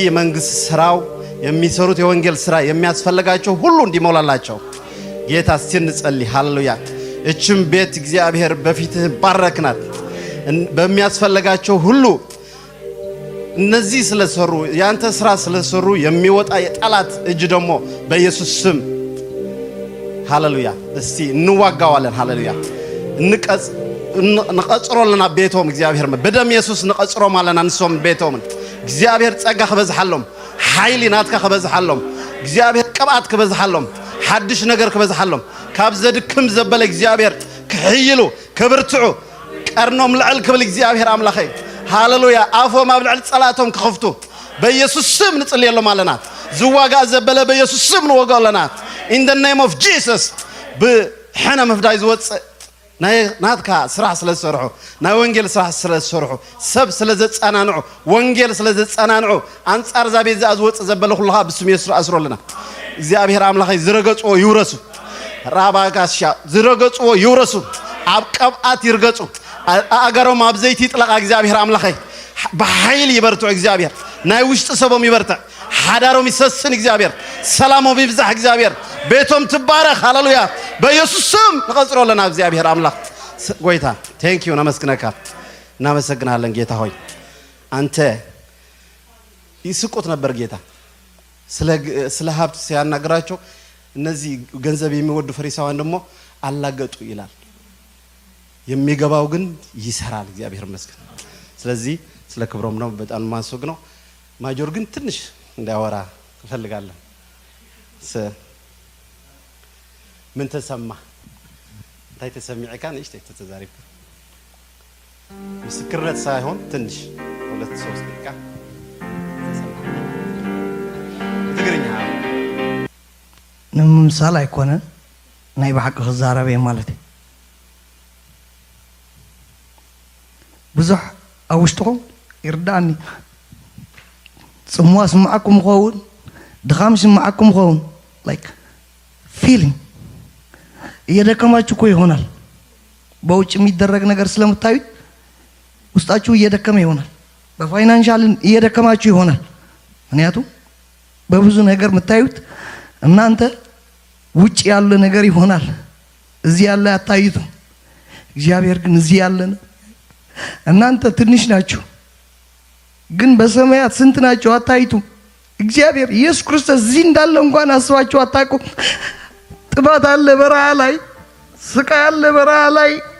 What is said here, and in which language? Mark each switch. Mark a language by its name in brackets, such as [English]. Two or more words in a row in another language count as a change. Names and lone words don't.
[Amharic] የመንግስት ስራው የሚሰሩት የወንጌል ስራ የሚያስፈልጋቸው ሁሉ እንዲሞላላቸው ጌታ እስቲ እንጸልይ። ሃሌሉያ። እችም ቤት እግዚአብሔር በፊትህ ባረክናት በሚያስፈልጋቸው ሁሉ እነዚህ ስለሰሩ ያንተ ስራ ስለሰሩ የሚወጣ የጠላት እጅ ደግሞ በኢየሱስ ስም ሃሌሉያ እስቲ እንዋጋዋለን። ሃሌሉያ [Tigrinya] ንቀጽሮልና ቤቶም እግዚአብሔር በደም ኢየሱስ ንቀጽሮ ማለና ንሶም ቤቶም እግዚአብሔር ጸጋ ከበዝሐሎም ኃይል ናትካ ከበዝሐሎም እግዚአብሔር ቅብአት ከበዝሐሎም ሓድሽ ነገር ከበዝሐሎም ካብ ዘድክም ዘበለ እግዚአብሔር ክሕይሉ ክብርትዑ ቀርኖም ልዕል ክብል እግዚአብሔር አምላኸ ሃሌሉያ አፎም ኣብ ልዕል ጸላቶም ክኸፍቱ በኢየሱስ ስም ንጽልየሎም አለና ዝዋጋ ዘበለ በኢየሱስ ስም ንወጋለና [English] in the name of [Tigrinya] Jesus ብሕነ መፍዳይ ዝወጽእ ናትካ ስራሕ ስለሰርሑ ናይ ወንጌል ስራሕ ስለሰርሑ ሰብ ስለዘጸናንዑ ወንጌል ስለዘጸናንዑ አንጻር ዛቤት ዝወጽእ ዘበለ ኩልኻ ብስም ኢየሱስ አስሮልና እግዚአብሔር አምላኸ ዝረገጽዎ ይውረሱ ራባጋሻ ዝረገጽዎ ይውረሱ ኣብ ቀብአት ይርገጹ አገሮም ኣብ ዘይቲ ይጥለቃ እግዚአብሔር አምላኸ በኃይል ይበርትዑ እግዚአብሔር ናይ ውሽጥ ሰቦም ይበርትዕ ሓዳሮም ይሰስን እግዚአብሔር ሰላሞም ይብዛሕ እግዚአብሔር ቤቶም ትባረክ ሃሌሉያ በኢየሱስ ስም ንቀጽሮለና እግዚአብሔር አምላክ ጎይታ [English] thank you [Tigrinya] ነመስግነካ [Amharic] እናመሰግናለን ጌታ ሆይ አንተ ይስቁት ነበር ጌታ ስለ ሀብት ሲያናግራቸው እነዚህ ገንዘብ የሚወዱ ፈሪሳውያን ደግሞ አላገጡ ይላል የሚገባው ግን ይሰራል እግዚአብሔር ይመስገን ስለዚህ ስለ ክብሮም ነው በጣም ማንሶግ ነው ማጆር ግን ትንሽ እንዳወራ እፈልጋለሁ ምን ተሰማ [Tigrinya] እንታይ ተሰሚዕካ ነሽ ተዛሪብ [Amharic] ምስክርነት ሳይሆን ትንሽ 2-3 ደቂቃ ትግርኛ ንምሳል አይኮነን ናይ በሐቅ ክዛረብ ማለት ብዙሕ አውሽጥኩም ይርዳኒ ጽሙዋ ስማዓኩም ኸውን ድኻም ስማዓኩም ኸውን [English] like feeling [Amharic] እየደከማችሁ እኮ ይሆናል በውጭ የሚደረግ ነገር ስለምታዩት ውስጣችሁ እየደከመ ይሆናል በፋይናንሻል እየደከማችሁ ይሆናል ምክንያቱም በብዙ ነገር የምታዩት እናንተ ውጭ ያለ ነገር ይሆናል እዚህ ያለ አታዩት እግዚአብሔር ግን እዚህ ያለ ነው እናንተ ትንሽ ናችሁ ግን በሰማያት ስንት ናችሁ አታዩት እግዚአብሔር ኢየሱስ ክርስቶስ እዚህ እንዳለ እንኳን አስባችሁ አታውቁም ጥባት አለ በረሃ ላይ ስቃይ አለ በረሃ ላይ